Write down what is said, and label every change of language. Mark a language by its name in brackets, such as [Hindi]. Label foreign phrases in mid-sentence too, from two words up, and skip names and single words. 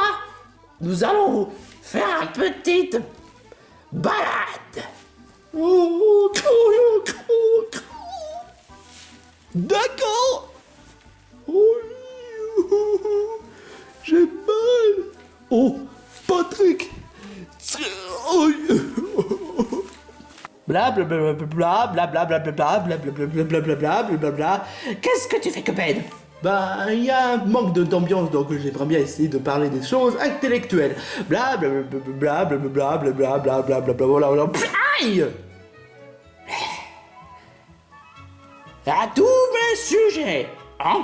[French] Nous allons faire une petite balade. D'accord. Oh, j'ai mal. Oh, Patrick. Oh. Bla bla bla bla bla bla bla bla bla bla bla bla bla bla bla bla bla bla. Qu'est-ce que tu fais, Cupid? Bah, il y a un manque d'ambiance, donc j'aimerais bien essayer de parler des choses intellectuelles. Bla bla bla bla bla bla bla bla bla bla bla bla bla bla bla. Aïe! À tous mes sujets, hein?